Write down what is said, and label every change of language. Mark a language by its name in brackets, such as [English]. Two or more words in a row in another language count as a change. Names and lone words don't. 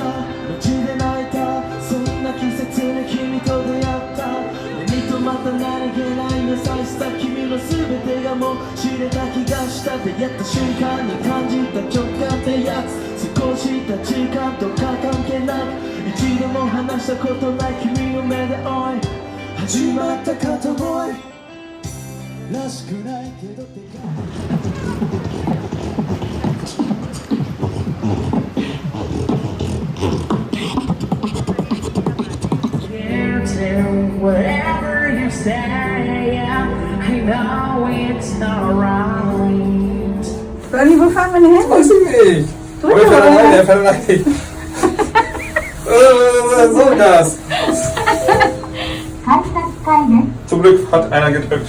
[Japanese] マジで泣いたそんな季節に君と出会った目に留まった何気ない優しさ君の全てがもう知れた気がした出会った瞬間に感じた直感ってやつ少した時間とか関係なく一度も話したことない君の目で追い始まった片思いらしくないけどでか [English] Wherever you say, I know it's not right. [German] Bernie, wo fahren wir denn hin? Weiß ich nicht. Drück Aber doch mal. der fährt rein. So das. [Japanese] 改札階です。 [German] Zum Glück hat einer gedrückt.